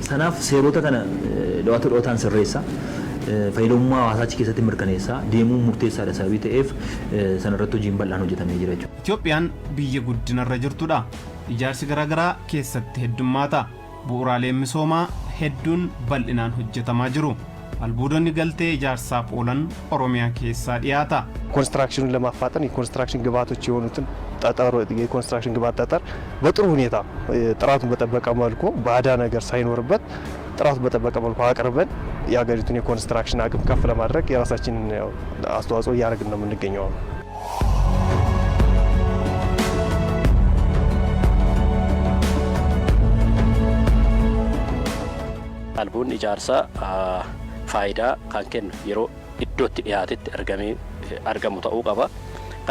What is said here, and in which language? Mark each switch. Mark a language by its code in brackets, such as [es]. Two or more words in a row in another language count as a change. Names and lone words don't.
[om] Sanaaf seerota kana dhawaataan sirreessa. Fayyadamummaa hawaasaa achi keessatti mirkaneessaa deemuun murteessaadha sababii ta'eef sanarratti hojiin bal'aan hojjetamee jira jechuudha. Itoophiyaan biyya guddinarra jirtudha. Ijaarsi garaagaraa keessatti heddummaata. Bu'uuraaleen misoomaa hedduun bal'inaan hojjetamaa jiru. Albuudonni galtee ijaarsaaf oolan Oromiyaa keessaa dhiyaata. [am] ኮንስትራክሽኑን ለማፋጠን የኮንስትራክሽን ግብዓቶች የሆኑትን ጠጠር የኮንስትራክሽን ግብዓት ጠጠር በጥሩ ሁኔታ ጥራቱን በጠበቀ መልኩ ባዳ ነገር ሳይኖርበት ጥራቱን በጠበቀ መልኩ አቅርበን የሀገሪቱን የኮንስትራክሽን አቅም ከፍ ለማድረግ የራሳችንን አስተዋጽኦ እያደረግን ነው የምንገኘው። [om] Albuun ijaarsaa faayidaa kan kennu yeroo iddootti dhiyaatetti argamu ta'uu qaba.